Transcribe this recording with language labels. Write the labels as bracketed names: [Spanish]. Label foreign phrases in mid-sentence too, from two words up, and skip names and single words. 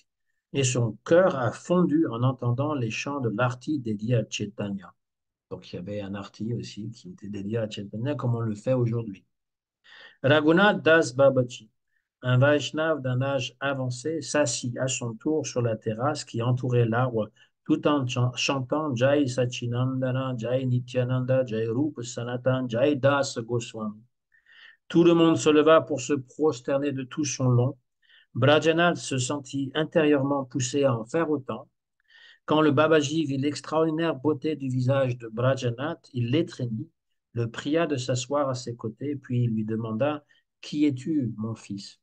[French] Et son cœur a fondu en entendant les chants de l'arti dédié à Chaitanya. Donc il y avait un arti aussi qui était dédié à Chaitanya, comme on le fait aujourd'hui. Raghunath Das Babaji, un Vaishnav d'un âge avancé, s'assit à son tour sur la terrasse qui entourait l'arbre tout en chantant [Sanskrit] Jai Sachinandana, Jai Nityananda, Jai Rupa Sanatan, Jai Das Goswami. [French] Tout le monde se leva pour se prosterner de tout son long. Brajanath se sentit intérieurement poussé à en faire autant. Quand le Babaji vit l'extraordinaire beauté du visage de Brajanath, il l'étreignit, le pria de s'asseoir à ses côtés, puis il lui demanda: Qui es-tu, mon fils?